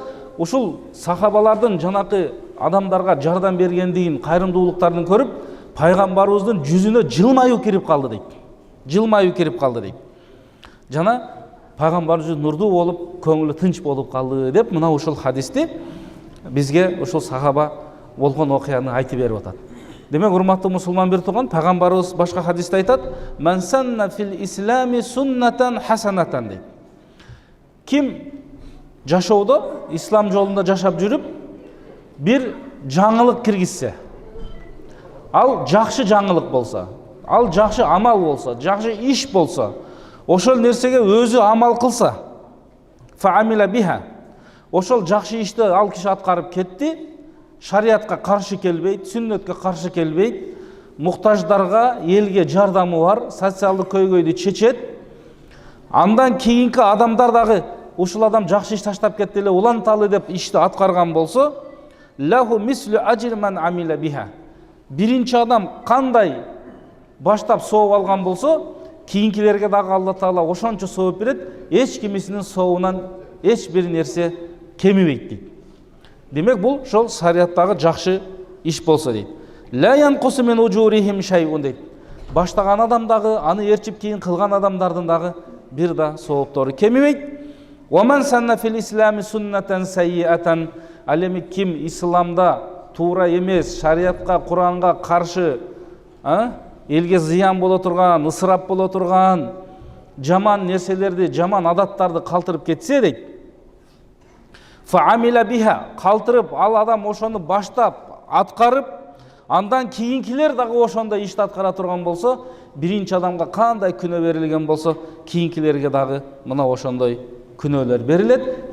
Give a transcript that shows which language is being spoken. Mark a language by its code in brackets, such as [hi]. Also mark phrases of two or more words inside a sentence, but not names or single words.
[ky] Ушул сахабалардын жанакы адамдарга жардам бергендигин, кайрымдуулуктарын көрүп, пайгамбарыбыздын жүзүнө жылмаюу кирип калды дейт. Жылмаюу кирип калды дейт. Жана пайгамбар жүзү нурдуу болуп, көңүлү тынч болуп калды деп мына ушул хадисти бизге ушул сахаба болгон окуяны айтып берип атат. Демек, урматтуу мусулман бир тууган, пайгамбарыбыз башка хадисте айтат: [ar] "من سن في الإسلام سنة حسنة" дейт. [ky] Ким жашоодо, ислам жолунда жашап жүрүп, бир жаңылык киргизсе, ал жакшы жаңылык болса, ал жакшы амал болса, жакшы иш болса, ошол нерсеге өзү амал кылса, [ar] فعمل بها, [ky] ошол жакшы ишти ал киши аткарып кетти, шариатка каршы келбейт, сүннөткө каршы келбейт, муктаждарга, элге жардамы бар, социалдык көйгөйдү чечет. Андан кийинки адамдар дагы ушул адам жакшы иш таштап кетти эле, уланталы деп ишти аткарган болсо, [ar] له مثل أجر من عمل بها. [ky] Биринчи адам кандай баштап сооп алган болсо, кийинкилерге дагы Алла Таала ошончо сооп берет, эч кимисинин сообунан эч бир нерсе кемибейт дейт. Демек, бул ошол шариаттагы жакшы иш болсо дейт. [ar] لا ينقص من أجورهم شيء [ky] дейт. Баштаган адам дагы, аны эрчип кийин кылган адамдардын дагы бир да сооптору кемибейт. [ar] ومن سن في الإسلام سنة سيئة, [ky] ал эми ким исламда туура эмес, шариатка, Куранга каршы, элге зыян боло турган, ысырап боло турган, жаман нерселерди, жаман адаттарды калтырып кетсе дейт. [ar] فعمل بها, [ky] калтырып, ал адам ошону баштап, аткарып, андан кийинкилер дагы ошондой ишти аткара турган болсо, биринчи адамга кандай күнөө берилген болсо, кийинкилерге дагы мына ошондой күнөөлөр берилет.